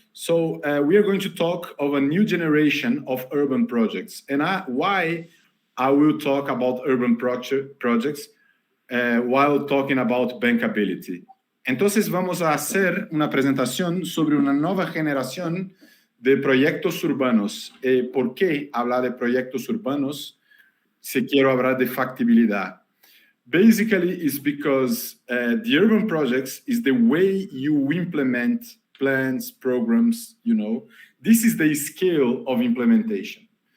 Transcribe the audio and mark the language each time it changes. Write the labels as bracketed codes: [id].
[en] So we are going to talk of a new generation of urban projects. And why I will talk about urban projects while talking about bankability. [es] Entonces vamos a hacer una presentación sobre una nueva generación de proyectos urbanos. ¿Por qué hablar de proyectos urbanos si quiero hablar de factibilidad? [en] Basically, it's because the urban projects is the way you implement plans, programs, this is the scale of implementation.